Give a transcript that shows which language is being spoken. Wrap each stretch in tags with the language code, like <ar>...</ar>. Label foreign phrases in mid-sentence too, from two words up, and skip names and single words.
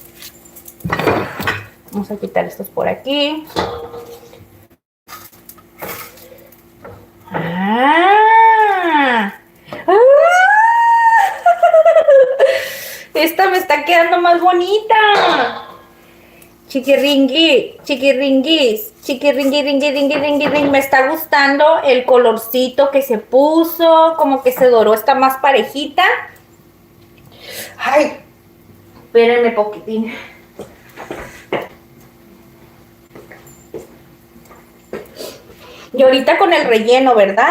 <es>Miren. Vamos a quitar estos por aquí. Esta me está quedando más bonita. Chiquiringui, chiquiringuis, chiquiringui, ringui, ringui, ringui, ring. Me está gustando el colorcito que se puso, como que se doró, está más parejita. Ay, espérenme poquitín. Y ahorita con el relleno, ¿verdad?</es>